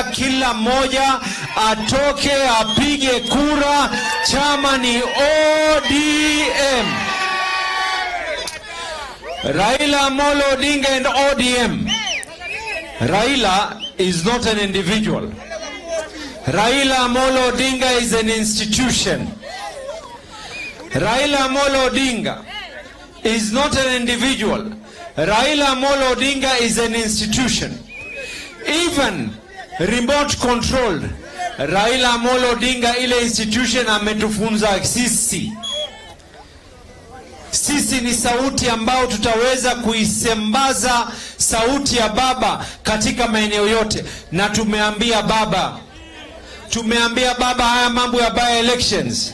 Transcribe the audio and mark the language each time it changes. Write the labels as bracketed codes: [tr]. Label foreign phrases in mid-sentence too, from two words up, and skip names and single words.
[sw] Kila moja atoke apige kura. Chama ni ODM. [en] Raila Amolo Odinga and ODM. Raila is not an individual. Raila Amolo Odinga is an institution. Raila Amolo Odinga is not an individual. Raila Amolo Odinga is an institution. Even remote controlled. [sw] Raila Amolo Odinga ile institution ametufunza sisi. Sisi ni sauti ambao tutaweza kuisembaza sauti ya baba katika maeneo yote. Na tumeambia baba haya mambo ya [en] by elections.